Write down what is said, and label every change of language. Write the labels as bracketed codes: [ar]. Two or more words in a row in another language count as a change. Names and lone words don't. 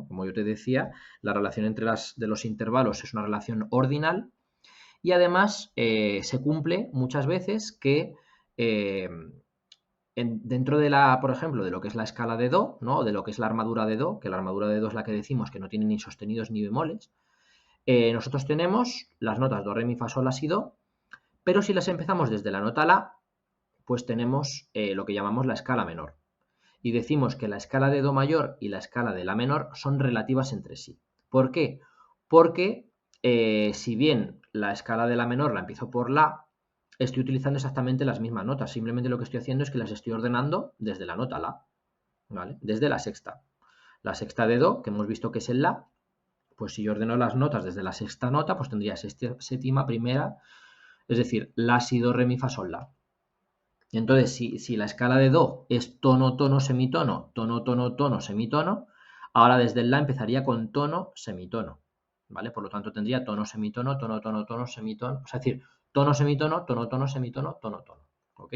[es] Como yo te decía, la relación entre de los intervalos es una relación ordinal y además se cumple muchas veces que dentro de por ejemplo, de lo que es la escala de do, ¿no? De lo que es la armadura de do, que la armadura de do es la que decimos que no tiene ni sostenidos ni bemoles, nosotros tenemos las notas do, re, mi, fa, sol, la, si, do, pero si las empezamos desde la nota la, pues tenemos lo que llamamos la escala menor. Y decimos que la escala de do mayor y la escala de la menor son relativas entre sí. ¿Por qué? Porque si bien la escala de la menor la empiezo por la, estoy utilizando exactamente las mismas notas. Simplemente lo que estoy haciendo es que las estoy ordenando desde la nota la, ¿vale? Desde la sexta. La sexta de do, que hemos visto que es el la, pues si yo ordeno las notas desde la sexta nota, pues tendría séptima, primera, es decir, la, si, do, re, mi, fa, sol, la. Entonces, si la escala de do es tono, tono, semitono, tono, tono, tono, semitono, ahora desde el la empezaría con tono, semitono, ¿vale? Por lo tanto, tendría tono, semitono, tono, tono, tono, semitono, es decir, tono, semitono, tono, tono, semitono, tono, tono, ¿ok?